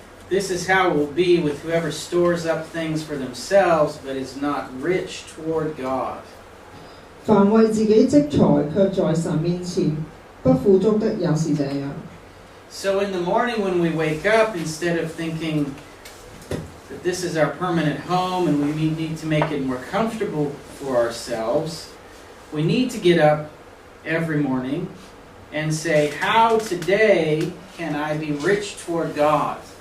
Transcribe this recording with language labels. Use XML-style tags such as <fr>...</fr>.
<en>This is how it will be with whoever stores up things for themselves, but is not rich toward God.</en> <zh>凡為自己積財，卻在神面前不富足的，也是這樣。</zh> <en>So in the morning when we wake up, instead of thinking that this is our permanent home and we need to make it more comfortable for ourselves, we need to get up every morning and say, how today can I be rich toward God?</en>